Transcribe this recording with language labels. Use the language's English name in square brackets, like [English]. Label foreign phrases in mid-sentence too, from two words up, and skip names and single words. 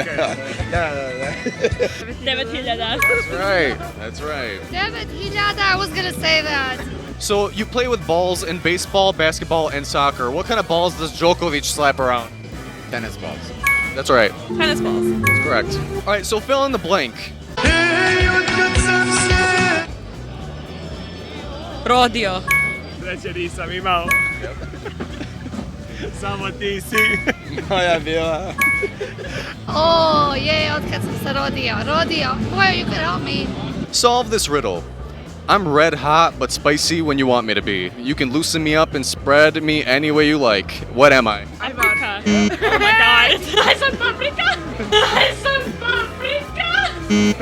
[English] Right. That's right. David Hijada, I was gonna say that. So you play with balls in baseball, basketball, and soccer. What kind of balls does Djokovic slap around? Tennis balls. That's right. Tennis balls. That's correct. All right, so fill in the blank. [Serbian] Rodio. Sreće nisam imao. Samo ti si. Moja bila. [English] Oh, yeah, [Serbian] od kad sam se rodio. [English] Boy, you could help me. Solve this riddle. I'm red hot but spicy when you want me to be. You can loosen me up and spread me any way you like. What am I? Paprika. Oh my god. I said paprika. I said paprika.